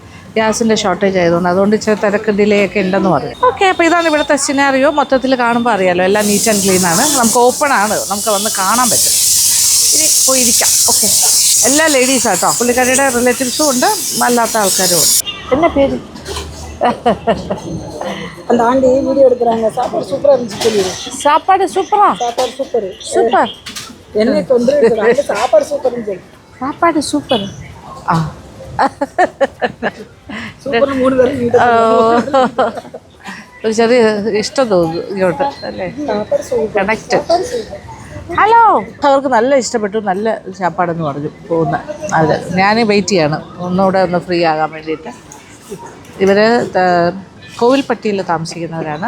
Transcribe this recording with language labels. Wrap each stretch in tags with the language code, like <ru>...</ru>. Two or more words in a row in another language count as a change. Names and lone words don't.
<ml>ഗ്യാസിൻ്റെ ഷോർട്ടേജ് ആയതുകൊണ്ട് അതുകൊണ്ട് ഇച്ചിരി തിരക്ക് ഡിലേ ഒക്കെ ഉണ്ടെന്ന് പറയും. ഓക്കെ, അപ്പോൾ ഇതാണ് ഇവിടുത്തെ സിനാറിയോ. മൊത്തത്തിൽ കാണുമ്പോൾ അറിയാമല്ലോ, എല്ലാം</ml> <en>neat and clean</en> <ml>ആണ്. നമുക്ക് ഓപ്പൺ ആണ്, നമുക്ക് വന്ന് കാണാൻ പറ്റും. ഇനി പോയിരിക്കാം. ഓക്കെ, എല്ലാ ലേഡീസാണ് കേട്ടോ. പുള്ളിക്കാരിയുടെ റിലേറ്റീവ്സും ഉണ്ട്, അല്ലാത്ത ആൾക്കാരും ഉണ്ട്. എന്നാ പേര്?</ml> <ta>அந்த ஆண்டி வீடியோ எடுக்கிறாங்க. சாப்பாடு சூப்பராக இருந்துச்சு சொல்லிடு. சாப்பாடு சூப்பரா? சாப்பாடு சூப்பர் சூப்பர். என்னை தொந்தரவு சாப்பாடு சூப்பர்னு சொல்லி. சாப்பாடு சூப்பர். ஆ,</ta> <ml>സൂപ്പർ 3 പേരും ഒരു ചെറിയ ഇഷ്ടം തോന്നുന്നു ഇങ്ങോട്ട് അല്ലേ? കണക്റ്റ്. ഹലോ, അവർക്ക് നല്ല ഇഷ്ടപ്പെട്ടു, നല്ല ചാപ്പാടെന്ന് പറഞ്ഞു പോകുന്ന അവർ. ഞാൻ വെയിറ്റ് ചെയ്യാണ് ഒന്നുകൂടെ ഒന്ന് ഫ്രീ ആകാൻ വേണ്ടിയിട്ട്. ഇവർ കോവിൽപ്പട്ടിയിൽ താമസിക്കുന്നവരാണ്.</ml>